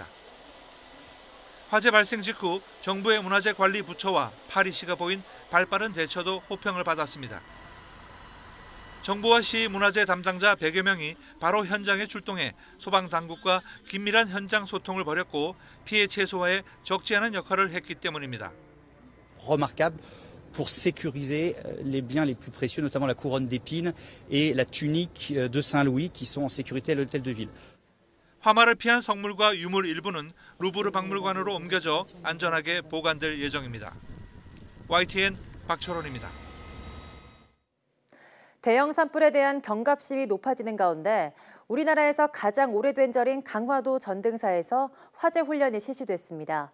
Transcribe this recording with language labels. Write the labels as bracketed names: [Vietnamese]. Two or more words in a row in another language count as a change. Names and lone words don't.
[Korean] 화재 발생 직후 정부의 문화재관리부처와 파리시가 보인 발빠른 대처도 호평을 받았습니다. 정부와 시 문화재 담당자 100여 명이 바로 현장에 출동해 소방당국과 긴밀한 현장 소통을 벌였고 피해 최소화에 적지 않은 역할을 했기 때문입니다. [French] Remarquable pour sécuriser les biens les plus précieux, notamment la couronne d'épines et la tunique de Saint-Louis qui sont en sécurité à l'hôtel de ville. [Korean] 화마를 피한 성물과 유물 일부는 루브르 박물관으로 옮겨져 안전하게 보관될 예정입니다. YTN 박철원입니다. 대형 산불에 대한 경각심이 높아지는 가운데 우리나라에서 가장 오래된 절인 강화도 전등사에서 화재 훈련이 실시됐습니다.